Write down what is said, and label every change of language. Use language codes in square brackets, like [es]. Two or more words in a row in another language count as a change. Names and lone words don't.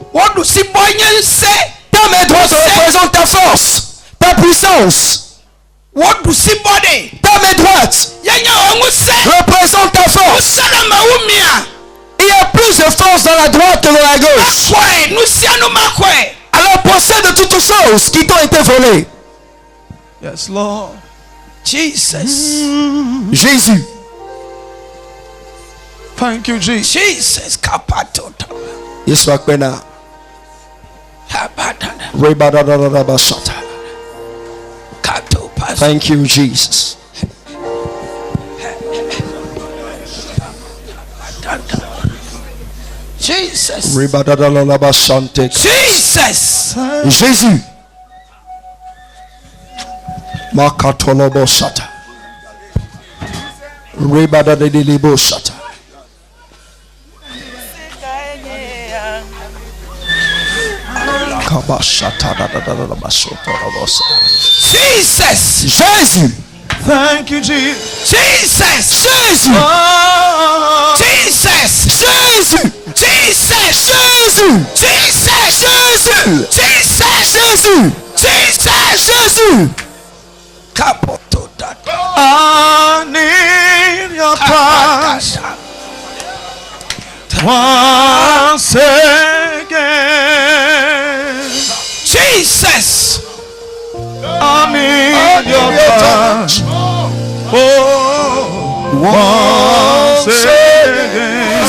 [fr] Ta main droite représente ta force, ta puissance. Ta main droite représente ta force. Il y a plus de force dans la droite que dans la gauche. Alors possède toutes choses qui t'ont été volées. [en] Yes, Lord. Jesus. [fr] Jésus. [en] Thank you, Jesus. Jesus. Yes, Wakbena. Thank you, Jesus. Jesus. Jesus. Jésus. Makatolobo shata. Rebadadelibo shata. Jesus. [fr] Jésus. [en] Thank you, Jesus. Jesus. Jésus. Oh. Jesus. Jésus. Jesus. Jésus. Jesus. Jésus. Jesus. Jésus. Jesus. Jésus. I need your touch once again. Jesus. I need your touch. Oh, once again.